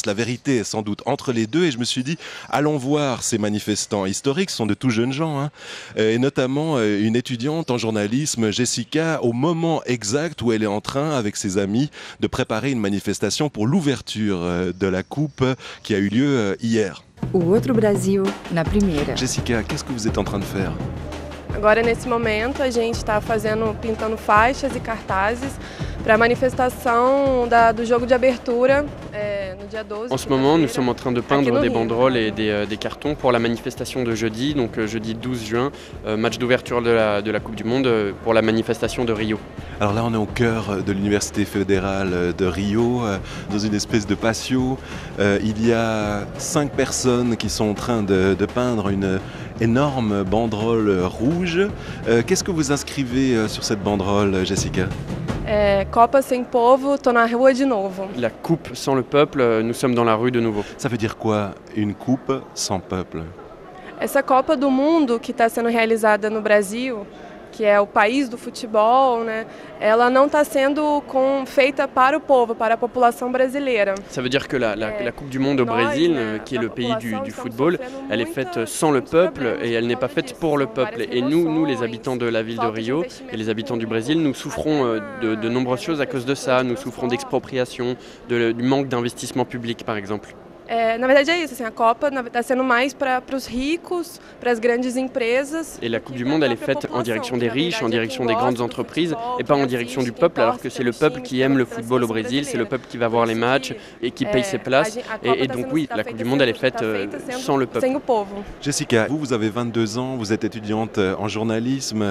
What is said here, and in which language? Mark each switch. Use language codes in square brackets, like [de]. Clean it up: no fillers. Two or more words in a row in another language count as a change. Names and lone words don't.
[fr] La vérité est sans doute entre les deux et je me suis dit, allons voir ces manifestants historiques, ce sont de tout jeunes gens, hein. Et notamment une étudiante en journalisme, Jessica, au moment exact où elle est en train, avec ses amis, de préparer une manifestation pour l'ouverture de la coupe qui a eu lieu hier. [pt] O outro Brasil na primeira. [fr] Jessica, qu'est-ce que vous êtes en train de faire? [pt] Agora, nesse momento, a gente está pintando faixas e cartazes para a manifestação do jogo de abertura no dia 12. [fr] En ce moment, nous sommes en train de peindre des banderoles et des cartons pour la manifestation de jeudi, donc jeudi 12 juin, match d'ouverture de la Coupe du Monde pour la manifestation de Rio. Alors là, on est au cœur de l'Université fédérale de Rio, dans une espèce de patio. Il y a 5 personnes qui sont en train de peindre une énorme banderole rouge. Qu'est-ce que vous inscrivez sur cette banderole, Jessica? [pt] Copa sem povo, tô na rua de novo. [fr] La coupe sans le peuple, nous sommes dans la rue de nouveau. Ça veut dire quoi, une coupe sans peuple? [pt] Essa Copa do Mundo que está sendo realizada no Brasil, que é o país do futebol, né? Ela não está sendo feita para o povo, para a população brasileira. [fr] Ça veut dire que la Coupe du Monde au Brésil, qui est le pays du football, elle est faite sans le peuple et elle n'est pas faite pour le peuple. Et nous, les habitants de la ville de Rio et les habitants du Brésil, nous souffrons de nombreuses choses à cause de ça. Nous souffrons d'expropriation, du manque d'investissement public par exemple. [pt] Na verdade é isso, assim, a Copa está sendo mais para os ricos, para as grandes empresas. [fr] Et la Coupe du Monde, elle est faite en direction des riches, en direction des grandes entreprises, et pas en direction du peuple, alors que c'est le peuple qui aime le football au Brésil, c'est le peuple qui va voir les matchs et qui paye ses places. Et donc oui, la Coupe du Monde, elle est faite sans le peuple. Jessica, vous avez 22 ans, vous êtes étudiante en journalisme.